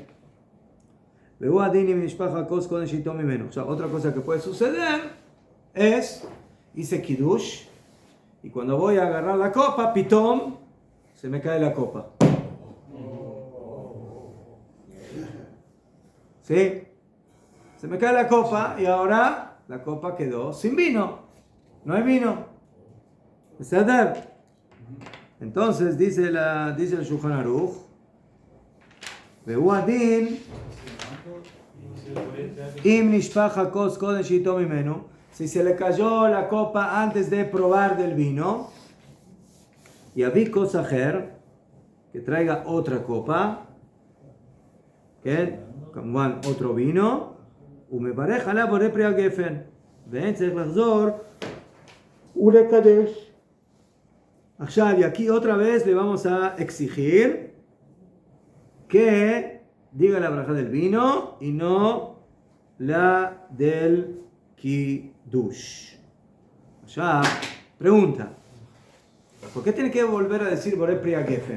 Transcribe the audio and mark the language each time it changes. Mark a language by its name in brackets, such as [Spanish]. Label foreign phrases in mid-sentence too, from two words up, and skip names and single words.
[Spanish] O sea, otra cosa que puede suceder es, hice Kiddush y cuando voy a agarrar la copa, pitom, se me cae la copa. ¿Sí? Se me cae la copa y ahora la copa quedó sin vino. No hay vino. ¿Está? Entonces dice el Shulchan Aruch, [Hebrew] ועדיין אם נשפך כוס קודם שטעם ממנו. [Spanish] Si se le cayó la copa antes de probar del vino, y [Hebrew] ויביא כוס אחר, [Spanish] que traiga otra copa, que כמובן otro vino, [Hebrew] ומברך עליו בורא פרי הגפן, ואין צריך לחזור ולקדש. עכשיו, [Spanish] y aquí otra vez le vamos a exigir que diga la braja del vino y no la del Kiddush. Ya, pregunta, ¿por qué tiene que volver a decir [Hebrew] בורא פרי הגפן?